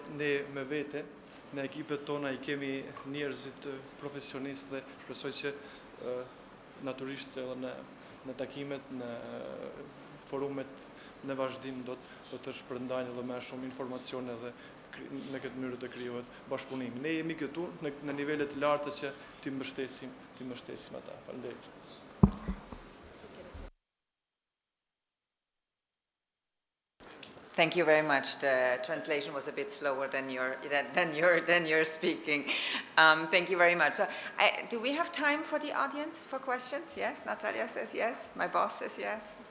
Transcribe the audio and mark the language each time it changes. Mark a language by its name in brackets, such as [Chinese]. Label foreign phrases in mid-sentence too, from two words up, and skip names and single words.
[Albanian] Ne me vete në ekipet tona i kemi njerëzit profesionistë dhe shpresoj që natyrisht edhe në takimet, në forumet në vazhdim do të shpërndajnë edhe më shumë informacione dhe në këtë mënyrë të krijohet bashkëpunim. Ne jemi këtu në nivele të larta që t'i mbështesim ata. Faleminderit. [English] Thank you very much. The translation was a bit slower than your speaking. Thank you very much. Do we have time for the audience for questions? Yes, Natalia says yes. My boss says yes.